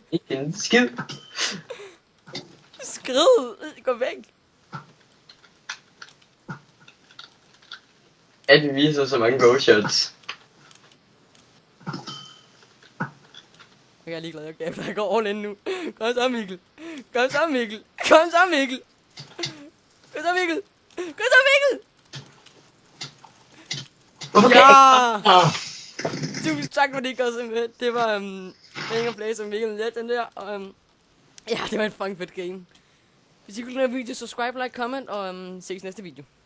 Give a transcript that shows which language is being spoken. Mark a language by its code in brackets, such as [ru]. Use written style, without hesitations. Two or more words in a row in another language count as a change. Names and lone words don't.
[da] Ikke en skid. Skrid! Gå væk! At vi viser så mange bowshots. Jeg er ligeglad, jeg går [en] all in [da] nu. Kom så, Mikkel. Kom så, Mikkel. Kom så, Mikkel. Kom så, Mikkel. Kom så, Mikkel. Okay. Ja! Tusind tak for det, Gosse. Det var Banger Play som Mikkel Legend der. Og ja, det var en fucking fedt game. Hvis I kunne lide den her video, [en] subscribe, like, comment [da] og ses næste video.